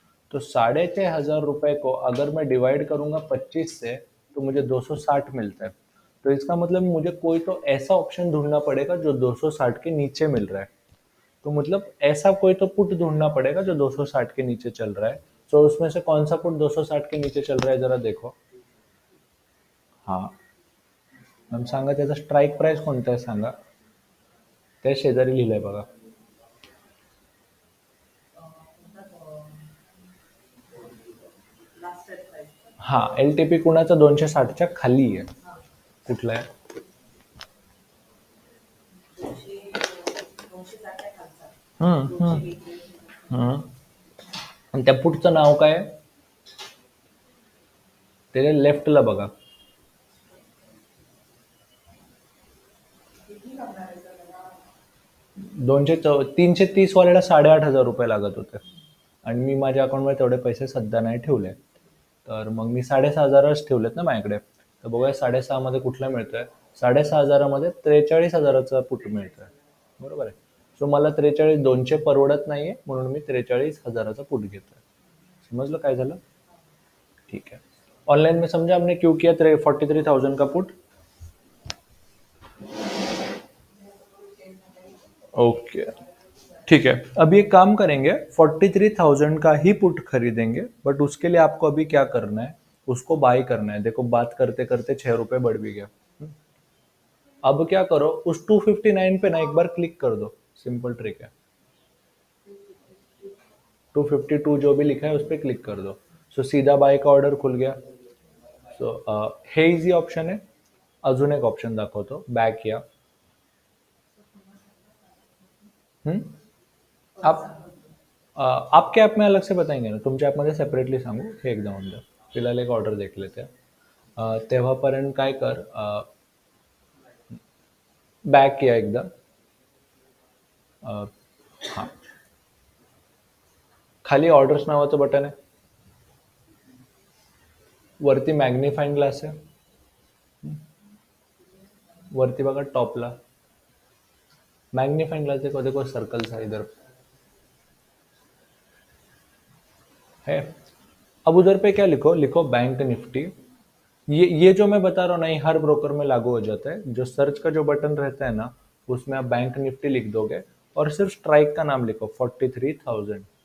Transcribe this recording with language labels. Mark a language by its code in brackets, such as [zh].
[hi] तो 6,500 रुपये को अगर मैं डिवाइड करूंगा 25 से तो मुझे 260 मिलता है. तो इसका मतलब मुझे कोई तो ऐसा ऑप्शन ढूंढना पड़ेगा जो 260 के नीचे मिल रहा है. तो मतलब ऐसा कोई तो पुट ढूंढना पड़ेगा जो 260 के नीचे चल रहा है. तो उसमें से कौन सा पुट 260 के नीचे चल रहा है जरा देखो. [mr] हाँ मॅम सांगा, त्याचा स्ट्राईक प्राइस कोणता आहे सांगा. त्या शेजारी लिहिलंय बघा. हा एलटीपी कुणाचा 260च्या खाली आहे. कुठला आहे? हम्म हम्म हम्म. आणि त्या पुटचं नाव काय आहे? त्याच्या लेफ्टला बघा. 330 वाल्याला 8,500 रुपये लागत होते आणि मी माझ्या अकाउंटमध्ये तेवढे पैसे सध्या नाही ठेवले. तर मग मी 6,500च ठेवलेत ना माझ्याकडे. तर बघूया 6,500 मध्ये कुठला मिळतोय. 6,500 मध्ये 43,000चा पुट मिळतोय. बरोबर आहे. सो मला 43,200 परवडत नाहीये म्हणून मी 43,000चा पुट घेतोय. समजलं काय झालं? [hi] ठीक है. ऑनलाइन में समझा हमने क्यों किया 43,000 का पुट. ओके ठीक है. अभी एक काम करेंगे, 43,000 का ही पुट खरीदेंगे, बट उसके लिए आपको अभी क्या करना है, उसको बाय करना है. देखो बात करते करते 6 रुपए बढ़ भी गया. अब क्या करो, उस 259 पे ना एक बार क्लिक कर दो. सिंपल ट्रिक है. 252 जो भी लिखा है उस पर क्लिक कर दो. सो सीधा बाय का ऑर्डर खुल गया. [mr] सो हे इझी ऑप्शन आहे. अजून एक ऑप्शन दाखवतो, बॅक या. [hi] हम्म? आप आपच्या ॲप में अलग से बताएंगे ना, [mr] तुमच्या ॲपमध्ये सेपरेटली सांगू हे एकदा होऊन द्या. [hi] फिलहाल एक ऑर्डर देख लेते हैं. [mr] तेव्हापर्यंत काय कर, बॅक या एकदा. हां, खाली ऑर्डर्स नावाचं बटन आहे, वरती मॅग्निफाईंग ग्लास आहे, वरती बघा टॉपला मैग्नीफाइंग ग्लास देखो, [hi] देखो सर्कल सा इधर है. अब उधर पे क्या लिखो, लिखो बैंक निफ्टी. ये जो मैं बता रहा हूँ ना, ये हर ब्रोकर में लागू हो जाता है. जो सर्च का जो बटन रहता है ना, उसमें आप बैंक निफ्टी लिख दोगे और सिर्फ स्ट्राइक का नाम लिखो 43,000.